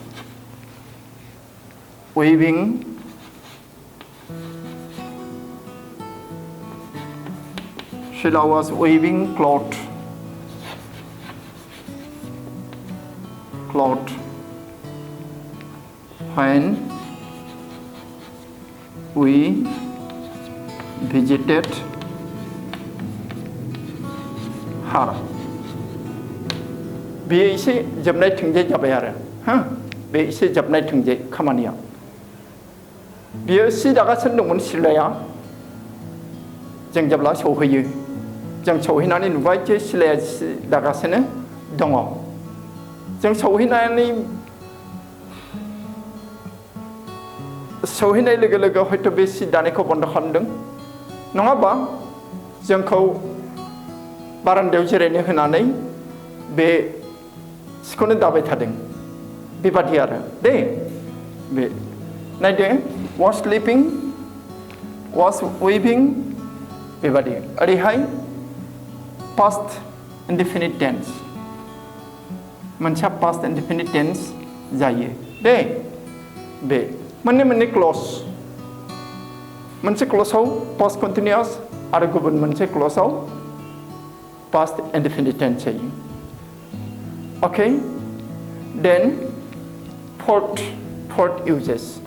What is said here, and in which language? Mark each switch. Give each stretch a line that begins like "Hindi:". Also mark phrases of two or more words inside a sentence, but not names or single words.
English: weaving cloth when we visited her.
Bodo: बेयो एसे जोबनाय थोंजों जाबाय आरो बे एसे जोबनाय थोंजों खामानिया बियो सि दागासिनो दंमोन सिलाया जों जेब्ला सौहैयो जों सौहैनानै नुबाय जे सिलाया सि दागासिनो दङ जों सौहैनाय लोगो लोगो हयथ' बे सि दानायखौ बन्द खालामदों नङाबा जोंखौ बारान्दायाव जिरायनो होनानै बे सिखौनो दाबाय थादों बेबादि आरो दे बे नायदो was
English: sleeping was weaving
Bodo: बेबादि ओरैहाय
English: past indefinite tense मोनसे past indefinite tense
Bodo: जायो दे बे मोननै क्लज मोनसे क्लजआव
English: past continuous
Bodo: आरो गुबुन मोनसे क्लजआव
English: past indefinite tense जायो okay then fourth uses